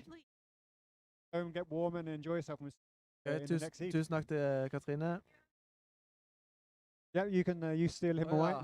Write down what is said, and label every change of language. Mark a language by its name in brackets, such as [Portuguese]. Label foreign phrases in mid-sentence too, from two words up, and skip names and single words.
[English] absolutely. Go and get warm and enjoy yourself in the [Norwegian] Tusen, [English] next heat. [Norwegian] tusen takk til Katrine. [English] Yeah, you can you steal him Å away.